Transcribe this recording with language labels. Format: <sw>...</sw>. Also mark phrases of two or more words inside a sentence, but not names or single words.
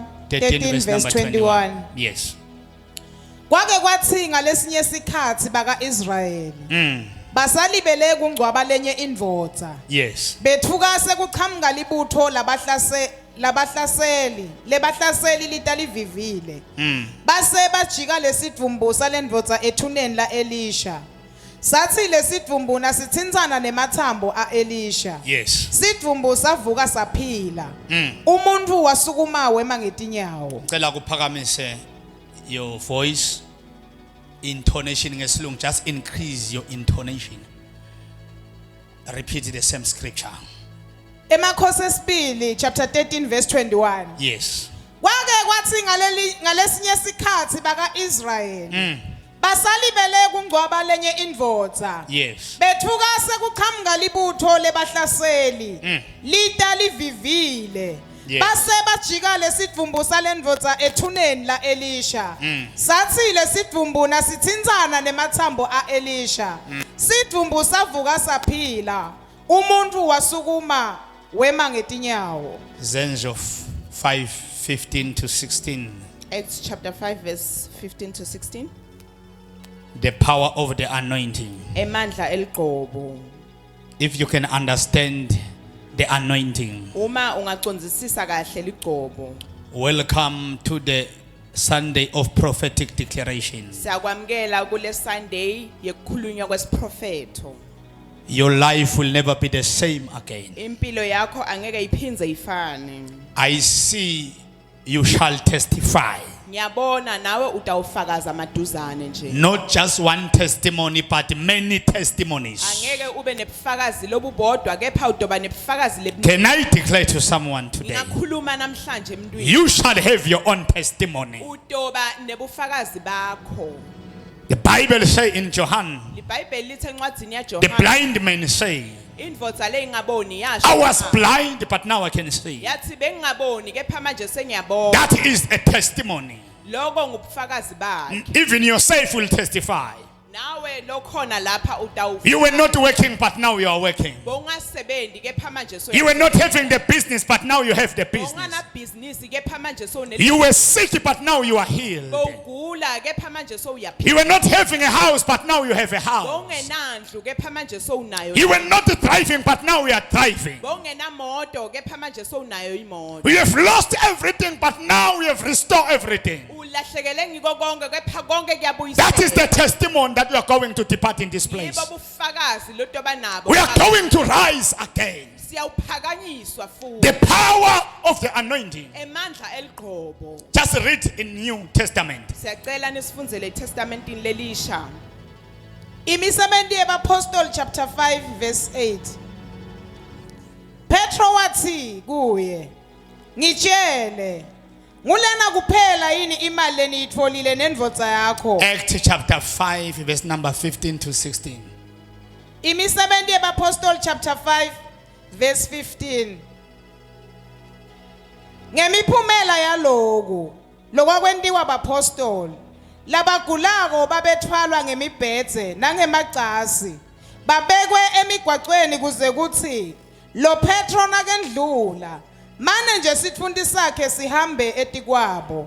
<en>13 13 verse verse number 21. 21. Yes.</en> <ss>Kwake kwathi ngalesinye isikhathi baka-Israyeli basalibele kungcwaba lenye indvodza.</ss> <en>Yes.</en> <ss>Bethuka sekuqhamuka libutho lebahlaseli litalivivile. Base bajika lesidvumbusa lendvodza ethuneni la Elisha. Sathi lesidvumbuna sithintsana nemathambo a-Elisha.</ss> <en>Yes.</en> <ss>Sidvumbu savuka saphila. Umuntu wasukuma wema ngetinyawo. Cela kuphakamise</ss> <en>your voice intonation</en> <ss>ngesilungu,</ss> <en>just increase your intonation. Repeat the same scripture.</en> <ss>Emakhosi esibili chapter 13 verse 21.</ss> <en>Yes.</en> <ss>Kwake kwathi ngalesinye isikhathi baka-Israyeli basalibele kungcwaba lenye indvodza.</ss> <en>Yes.</en> <ss>Bethuka sekuqhamuka libutho lebahlaseli lita livivile.</ss> <en>Yes.</en> <ss>Base bajika lesidvumbusa lendvodza ethuneni la Elisha. Sathi lesidvumbuna sithintsana nemathambo a-Elisha. Sidvumbu savuka saphila. Umuntu wasukuma wema ngetinyawo. Zenzo 5:15 to 16.</ss> <en>Acts chapter 5 verse 15 to 16. The power of the anointing.</en> <ss>Emandla eliqobo.</ss> <en>If you can understand the anointing,</en> <ss>Uma ungacondzisisa kahle liqobo.</ss> <en>welcome to the Sunday of prophetic declaration.</en> <ss>Siyakwamukela kule Sunday yekukhulunywa kwesiprofeto.</ss> <en>Your life will never be the same again.</en> <ss>Impilo yakho angeke iphindze ifane.</ss> <en>I see you shall testify.</en> <ss>Ngiyabona nawe utawufakaza maduzane nje.</ss> <en>Not just one testimony, but many testimonies.</en> <ss>Angeke ube nebufakazi lobubodwa kepha udoba nebufakazi lebuningi.</ss> <en>Can I declare to someone today?</en> <ss>Ngingakhuluma namhlanje emntwini.</ss> <en>You shall have your own testimony.</en> <ss>Udoba nebufakazi bakho.</ss> <en>The Bible says in John,</en> <ss>IBhayibheli lithe encwadini</ss> <en>the</en> <ss>yaJohana.</ss> <en>blind man say,</en> <ss>Indvodza le ingaboni yasho.</ss> <en>I was blind, but now I can see.</en> <ss>Yathi bengingaboni kepha manje sengiyabona.</ss> <en>That is a testimony.</en> <ss>Lokho ngubufakazi bakhe.</ss> <en>Even yourself will testify.</en> <ss>nawe lokhona lapha utawufika</ss> <en>You were not working, but now you are working.</en> <ss>bongasebenzi kepha manje so</ss> <en>You were not having the business, but now you have the business.</en> <ss>bongana business kepha manje so</ss> <en>You were sick, but now you are healed.</en> <ss>bongula kepha manje so uyaphila</ss> <en>You were not having a house, but now you have a house.</en> <ss>bongenandlu kepha manje so unayo</ss> <en>You were not driving, but now you are driving.</en> <ss>bongenamoto kepha manje so unayo imoto</ss> <en>You have lost everything, but now you have restored everything.</en> <ss>ulahlekele ngiko konke kepha konke kuyabuyisela</ss> <en>That is the testimony that you are going to depart in this place.</en> <ss>yibo bufakazi loto banabo</ss> <en>We are going to rise again.</en> <ss>siyawuphakanyiswa</ss> <en>The</en> <ss>futhi</ss> <en>power of the anointing.</en> <ss>emandla eliqhobo</ss> <en>Just read in New Testament.</en> <ss>siyacela nisifundzele iTestamentini lelisha Imisebenzi yabapostoli</ss> <en>chapter 5 verse 8.</en> <ss>Petro wathi kuye, ngitshele, ngulena kuphela yini imali leniyitfolile nendvodza yakho?</ss> <en>Acts chapter 5, verse number 15 to 16.</en> <ss>Imisebenzi yabapostoli</ss> <en>chapter 5 verse 15.</en> <ss>Ngemiphumela yaloku lokwakwentiwa abapostoli labagulako babethwalwa ngemibhedze nangemacasi babekwe emigwaqweni kuze kuthi lo Petro nakendlula manje nje sitfundi sakhe sihambe etikwabo.</ss>